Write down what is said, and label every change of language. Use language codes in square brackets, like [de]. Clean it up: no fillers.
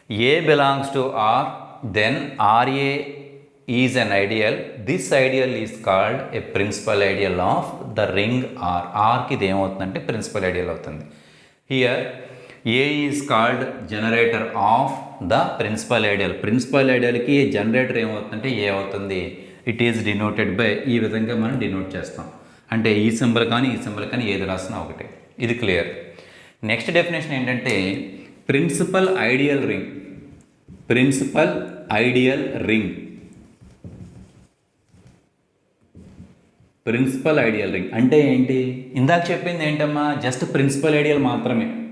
[en] A belongs to R, then RA is an ideal. This ideal is called a principal ideal of the ring R. [te] Rకి ఇది ఏమవుతుందంటే principal ideal అవుతుంది. [en] Here A is called generator of the principal ideal. [te] Principal ఐడియల్కి generator ఏమవుతుందంటే ఏ అవుతుంది. [en] it is denoted by, [te] ఈ విధంగా మనం denote చేస్తాం. అంటే ఈ సింబల్ కానీ ఈ సింబల్ కానీ ఏది రాసినా ఒకటే. ఇది క్లియర్. నెక్స్ట్ డెఫినేషన్ ఏంటంటే principal ideal ring. Principal ideal ring, principal ideal ring అంటే ఏంటి, ఇందాక చెప్పింది ఏంటమ్మా జస్ట్ ప్రిన్సిపల్ ఐడియల్ మాత్రమే.